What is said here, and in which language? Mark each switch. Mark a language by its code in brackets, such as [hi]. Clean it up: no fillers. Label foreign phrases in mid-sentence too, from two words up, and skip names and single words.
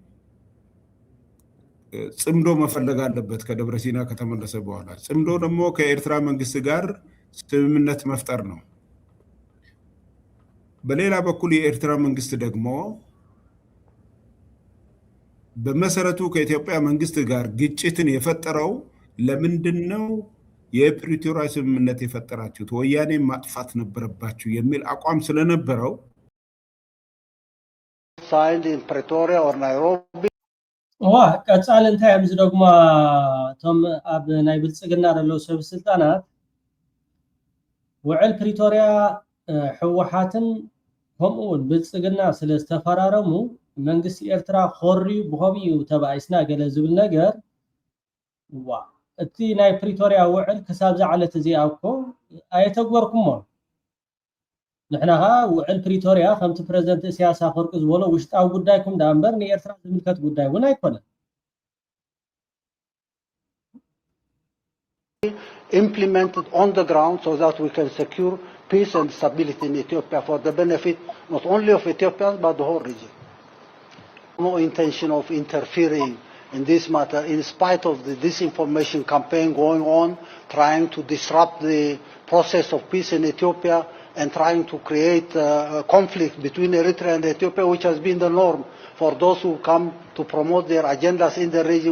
[am] ጽምዶ መፈለግ አለበት። ከደብረሲና ከተመለሰ በኋላ ጽምዶ ደግሞ ከኤርትራ መንግስት ጋር ስምምነት መፍጠር ነው። በሌላ በኩል የኤርትራ መንግስት ደግሞ በመሰረቱ ከኢትዮጵያ መንግስት ጋር ግጭትን የፈጠረው ለምንድን ነው? የፕሪቶሪያ ስምምነት የፈጠራችሁት ወያኔ ማጥፋት ነበረባችሁ የሚል አቋም ስለነበረው [en] signed in Pretoria or Nairobi [ti] ቀጻል እንታይ ኣብዚ ደግሞ ቶም ኣብ ናይ ብልጽግና ደለው ሰብ ስልጣናት ውዕል ፕሪቶሪያ ሕወሓትን ከምኡውን ብልጽግና ስለ ዝተፈራረሙ መንግስቲ ኤርትራ ኮርዩ ብኸምኡ ተባይስና ገለ ዝብል ነገር እቲ ናይ ፕሪቶሪያ ውዕል ክሳብ ዝዓለት እዚኣ እኮ ኣይተግበርኩሞ ንሕና ውዕል ፕሪቶሪያ ከምቲ ፕሬዝደንት ኢሳያስ ኣፈወርቂ ዝበሎ ውሽጣዊ ጉዳይኩም ዳ እምበር ንኤርትራ ዝምልከት ጉዳይ እውን ኣይኮነን [en] implemented on the ground so that we can secure peace and stability in Ethiopia for the benefit not only of Ethiopians but the whole region. No intention of interfering in this matter in spite of the disinformation campaign going on, trying to disrupt the process of peace in Ethiopia and trying to create a conflict between Eritrea and Ethiopia, which has been the norm for those who come to promote their agendas in the region.